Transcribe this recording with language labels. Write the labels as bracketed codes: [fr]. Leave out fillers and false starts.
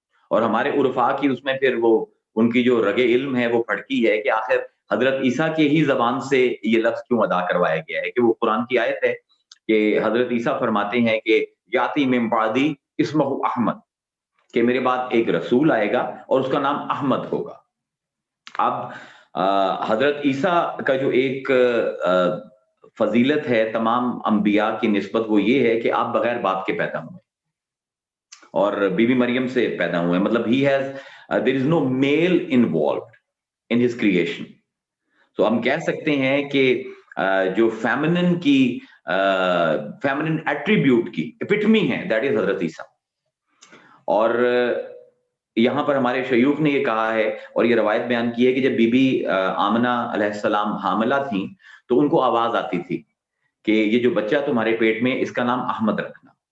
[ur] اور ہمارے عرفاء کی اس میں پھر وہ ان کی جو رگ علم ہے وہ پھڑکی ہے کہ آخر حضرت عیسیٰ کے ہی زبان سے یہ لفظ کیوں ادا کروایا گیا ہے، کہ وہ قرآن کی آیت ہے کہ حضرت عیسیٰ فرماتے ہیں کہ [ar] یاتی من بعدی اسمہ احمد، [ur] کہ میرے بعد ایک رسول آئے گا اور اس کا نام احمد ہوگا. اب حضرت عیسیٰ کا جو ایک فضیلت ہے تمام انبیاء کی نسبت وہ یہ ہے کہ آپ بغیر باپ کے پیدا ہوئے اور بی بی مریم سے پیدا ہوئے. مطلب [en] there is no male involved in his creation. [ur] تو ہم کہہ سکتے ہیں کہ جو فیمنن کی فیمنن ایٹریبیوٹ کی اپٹمی ہے دیٹ از حضرت عیسیٰ. اور یہاں پر ہمارے شیوخ نے یہ کہا ہے اور یہ روایت بیان کی ہے کہ جب بی بی آمنہ علیہ السلام حاملہ تھیں تو ان کو آواز آتی تھی کہ یہ جو بچہ تمہارے پیٹ میں اس کا نام احمد رکھنا.